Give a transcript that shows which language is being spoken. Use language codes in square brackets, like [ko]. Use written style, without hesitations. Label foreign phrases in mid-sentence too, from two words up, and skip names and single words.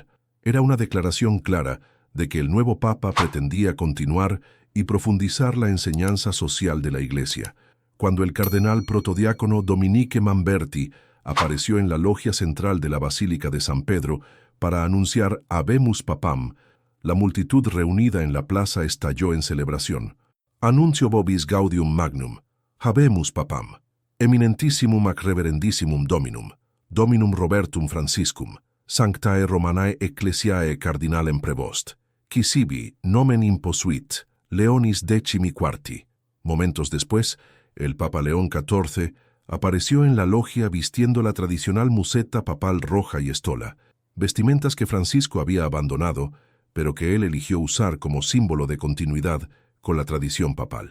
[es] Era una declaración clara de que el nuevo papa pretendía continuar y profundizar la enseñanza social de la Iglesia. Cuando el cardenal protodiácono Dominique Mamberti apareció en la logia central de la Basílica de San Pedro para anunciar [la] Habemus Papam, [es] la multitud reunida en la plaza estalló en celebración. [la] Annuncio vobis gaudium magnum, Habemus Papam, eminentissimum ac reverendissimum Dominum, Dominum Robertum Franciscum, Sanctae Romanae Ecclesiae Cardinalem Prevost, qui sibi nomen imposuit, Leonis XIV. [es] Momentos después, el Papa León XIV apareció en la logia vistiendo la tradicional museta papal roja y estola, vestimentas que Francisco había abandonado, pero que él eligió usar como símbolo de continuidad con la tradición papal.